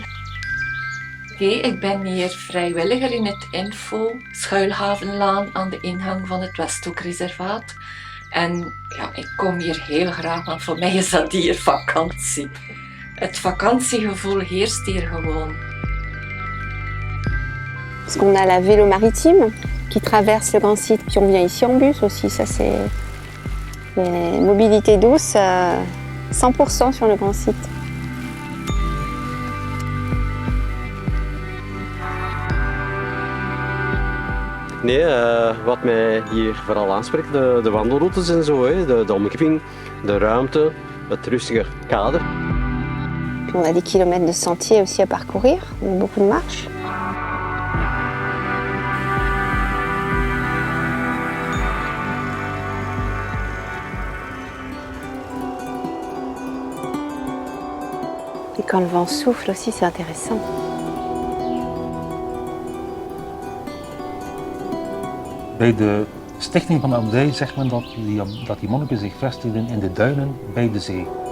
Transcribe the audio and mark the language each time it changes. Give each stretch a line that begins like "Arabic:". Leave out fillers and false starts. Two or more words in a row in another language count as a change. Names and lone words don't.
Dutch: Oké, ik ben hier vrijwilliger in het Info, Schuilhavenlaan aan de ingang van het Westhoekreservaat. En ja, ik kom hier heel graag, want voor mij is dat hier vakantie. Het vakantiegevoel heerst hier gewoon.
French: Parce qu'on a la vélo maritime qui traverse le grand site, puis on vient ici en bus aussi, ça c'est les mobilités douces, 100% sur le grand site.
Dutch: Nee, wat mij hier vooral aanspreekt, de wandelroutes en zo, de omgeving, de ruimte, het rustige kader.
French: Puis on a des kilomètres de sentiers aussi à parcourir, on a beaucoup de marches. Et quand le vent souffle aussi, c'est intéressant.
Dutch: Bij de stichting van de abdij zegt men dat die monniken zich vestigden in de duinen bij de zee.